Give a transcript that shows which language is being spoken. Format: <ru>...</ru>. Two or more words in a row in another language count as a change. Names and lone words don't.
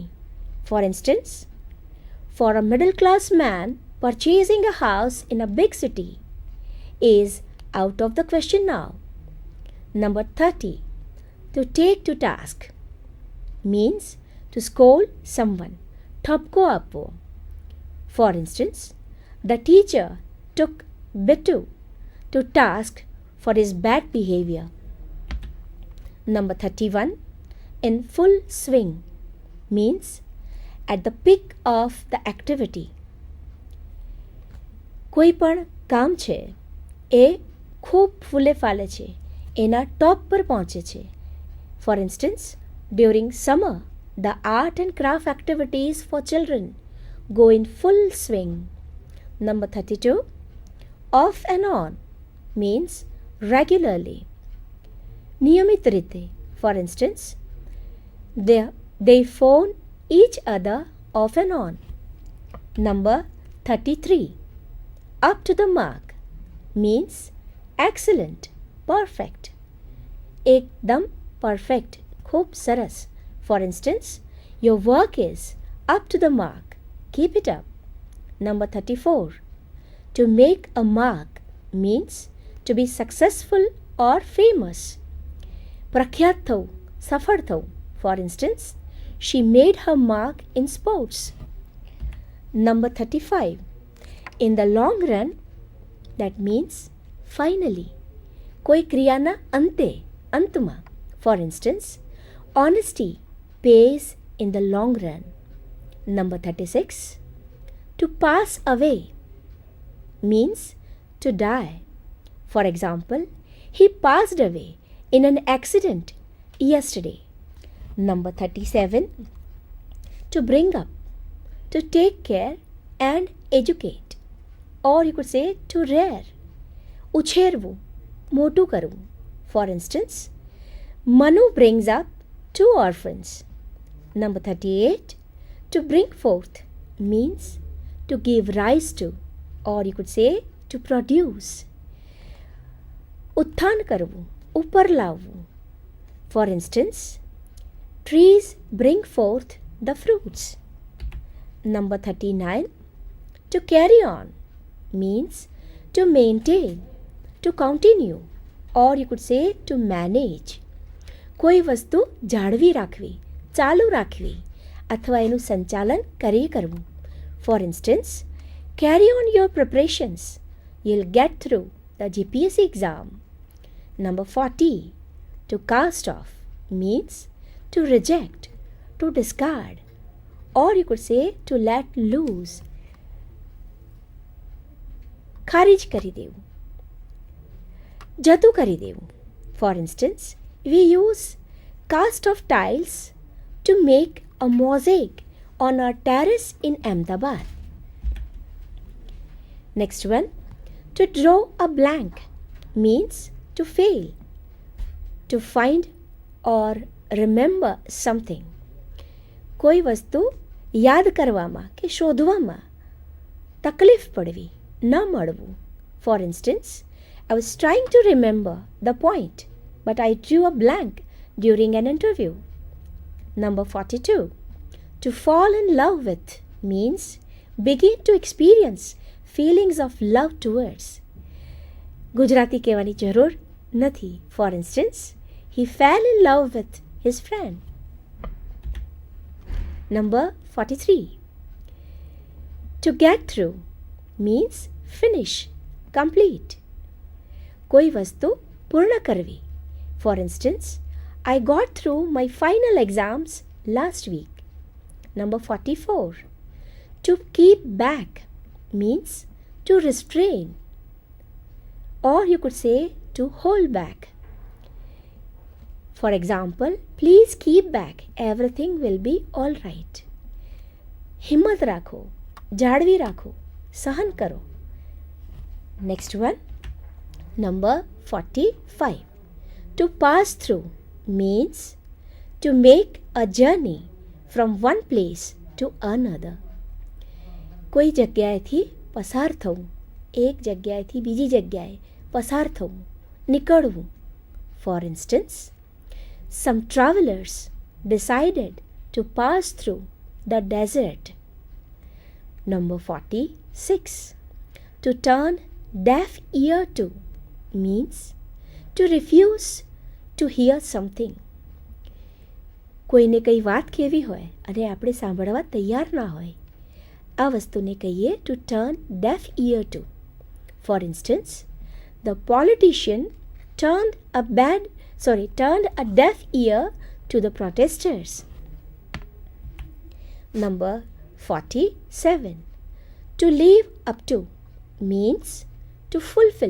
<en>For instance, for a middle class man, purchasing a house in a big city is out of the question now. Number 30. To take to task means to scold someone.</en> <gu>ઠપકો આપવો.</gu> <en>For instance, the teacher took Bittu to task for his bad behavior. Number 31. In full swing means at the peak of the activity.</en> <gu>કોઈ પણ કામ છે એ ખૂબ ફૂલે ફાલે છે, એના ટોપ પર પહોંચે છે.</gu> <en>For instance, during summer, the art and craft activities for children go in full swing. Number 32. Off and on means regularly.</en> <gu>નિયમિત રીતે.</gu> <en>For instance, they phone each other off and on. Number 33. Up to the mark means excellent, perfect.</en> <gu>એકદમ perfect, ખૂબ સરસ.</gu> <en>For instance, your work is up to the mark. Keep it up. Number 34. To make a mark means to be successful or famous.</en> <gu>પ્રખ્યાત થવું, સફળ થવું.</gu> <en>For instance, she made her mark in sports. Number 35. In the long run, that means finally.</en> <gu>કોઈ ક્રિયાના અંતે, અંતમાં.</gu> <en>For instance, honesty pays in the long run. Number 36. To pass away means to die. For example, he passed away in an accident yesterday. Number 37. To bring up, to take care and educate. Or you could say to rear.</en> <gu>ઉછેરવું, મોટું કરવું.</gu> <en>For instance, Manu brings up 2 orphans. Number 38. To bring forth means to give rise to, or you could say to produce.</en> <gu>ઉત્થાન કરવું, ઉપર લાવવું.</gu> <en>For instance, trees bring forth the fruits. Number 39. To carry on means to maintain, to continue, or you could say to manage.</en> <gu>કોઈ વસ્તુ જાળવી રાખવી, ચાલુ રાખવી, અથવા એનું સંચાલન કરી કરવું.</gu> <en>For instance, carry on your preparations. You'll get through the GPSC exam. Number 40. To cast off means to reject, to discard, or you could say to let loose.</en> <gu>ખારીજ કરી દેવું, જતું કરી દેવું.</gu> <en>For instance, we use cast off tiles to make a mosaic on our terrace in Ahmedabad. Next one. To draw a blank means to fail, to find or remember something.</en> <gu>કોઈ વસ્તુ યાદ કરવામાં કે શોધવામાં તકલીફ પડવી, ન મળવું.</gu> <en>For instance, I was trying to remember the point, but I drew a blank during an interview. Number 42. To fall in love with means begin to experience feelings of love towards.</en> <gu>ગુજરાતી કહેવાની જરૂર નથી.</gu> <en>For instance, he fell in love with his friend. Number 43. To get through means finish, complete.</en> <gu>કોઈ વસ્તુ પૂર્ણ કરવી.</gu> <en>For instance, I got through my final exams last week. Number 44. To keep back means to restrain, or you could say to hold back. For example, please keep back, everything will be all right.</en> <gu>હિંમત રાખો, જાળવી રાખો, સહન કરો.</gu> <en>Next one. Number 45. To pass through means to make a journey from one place to another.</en> <gu>કોઈ જગ્યાએથી પસાર થવું, એક જગ્યાએથી બીજી જગ્યાએ પસાર થવું, નીકળવું.</gu> <en>For instance, some travelers decided to pass through the desert. Number 46. To turn deaf ear to means to refuse to hear something.</en> <gu>કોઈને કંઈ વાત કહેવી હોય અને આપણે સાંભળવા તૈયાર ના હોય, આ વસ્તુને કહીએ</gu> <en>to turn deaf ear to. For instance, the politician turned a deaf ear to the protesters. Number 47. To live up to means to fulfill.</en>